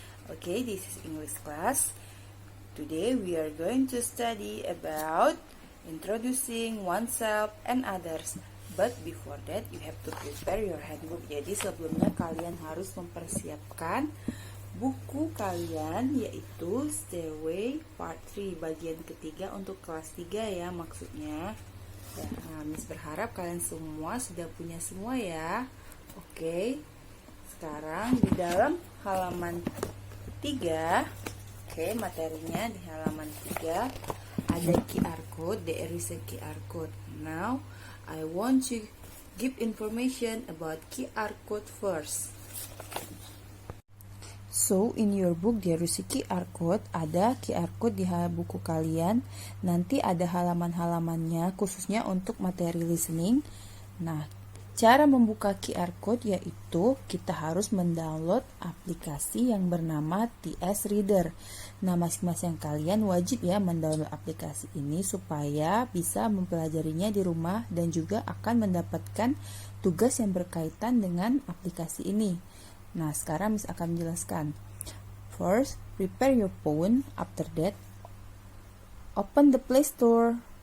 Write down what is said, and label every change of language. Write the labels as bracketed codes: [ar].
[en] Okay, this is English class. Today we are going to study about introducing oneself and others. But before that you have to prepare your handbook. [id] Jadi sebelumnya kalian harus mempersiapkan buku kalian, yaitu Stairway Part 3 bagian ketiga untuk kelas 3 ya maksudnya. Miss berharap kalian semua sudah punya semua ya. Oke. Sekarang di dalam halaman 3, materinya di halaman 3 ada QR code. [en] There is a QR code. Now I want to give information about QR code first. So, in your book there is a QR code. [id] Ada QR code di buku kalian. Nanti ada halaman-halamannya khususnya untuk materi listening. Nah, cara membuka QR code yaitu kita harus mendownload aplikasi yang bernama TS Reader. Nah, masing-masing kalian wajib ya mendownload aplikasi ini supaya bisa mempelajarinya di rumah dan juga akan mendapatkan tugas yang berkaitan dengan aplikasi ini. Nah, sekarang Miss akan menjelaskan. [en] First, prepare your phone. After that, open the Play Store.